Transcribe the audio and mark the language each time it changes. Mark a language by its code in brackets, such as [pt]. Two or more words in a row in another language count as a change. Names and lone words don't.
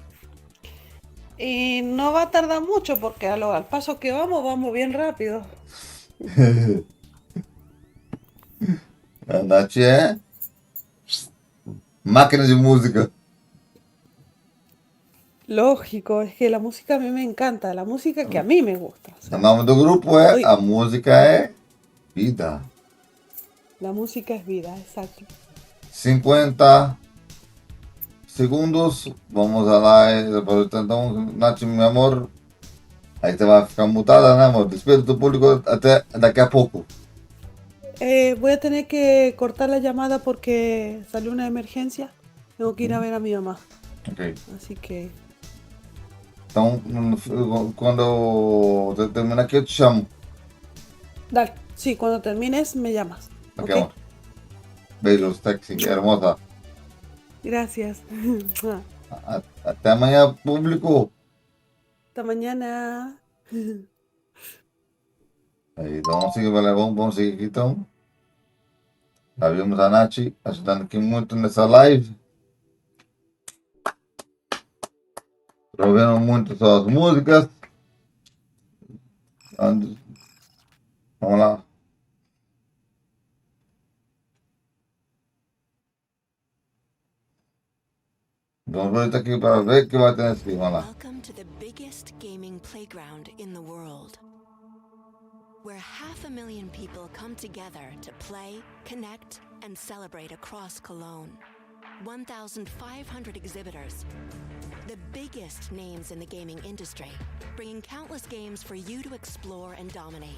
[es] Y no va a tardar mucho porque al paso que vamos bien rápido. [pt] A Nati é máquina de música. [es] Lógico, es que la música a mí me encanta, la música que a mí me gusta. O sea, [pt] O nome do grupo é Oi. A Música é Vida. [es] la música es vida, exacto. 50 segundos. [pt] Vamos a lá. Então, Nath, meu amor, Aí você vai ficar mutada, né, amor? Despede do público até daqui a pouco. [es] Voy a tener que cortar la llamada porque salió una emergencia. Tengo que ir a ver a mi mamá. Ok. Así que [pt] Então, quando eu terminar aqui, eu te chamo. [es] dale, sí, cuando termines me llamas. Ok, ¿Ok? [pt] amor. Beijos, sexy, hermosa. [es] Gracias. [pt] Até amanhã, público. [es] Hasta mañana. [pt] Aí, então vamos seguir, galera. Vamos seguir aqui, então. Já vimos a Nath ajudando aqui muito nessa live. Provendo muito suas músicas. Vamos lá. Vamos ver aqui para ver o que vai ter nesse aqui. Vamos lá. [en] Welcome to the biggest gaming playground in the world, where 500,000 people come together to play, connect, and celebrate across Cologne. 1,500 exhibitors, the biggest names in the gaming industry, bringing countless games for you to explore and dominate.